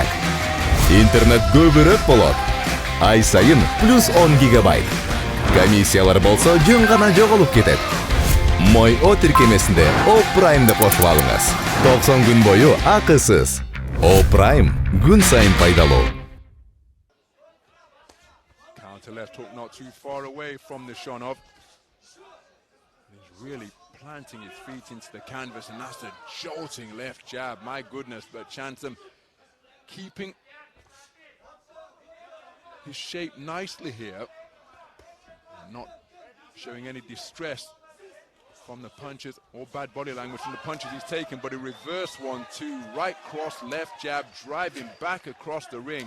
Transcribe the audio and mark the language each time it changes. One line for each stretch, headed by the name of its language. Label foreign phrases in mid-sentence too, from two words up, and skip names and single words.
Kyrgyz: Интернет көбүрөөк болот. Ай сайын плюс 10 гигабайт. Комиссиялар болсо жөн гана жоголуп кетет. Мой О тиркемесинде О Праймды кошуп алыңыз. 90 күн бою акысыз. О Прайм күн сайын пайдалуу.
English: Left hook not too far away from Nishonov. He's really planting his feet into the canvas, and that's a jolting left jab. My goodness, but Chansam keeping his shape nicely here, not showing any distress from the punches or bad body language from the punches he's taken, but a reverse 1-2, right cross, left jab, driving back across the ring.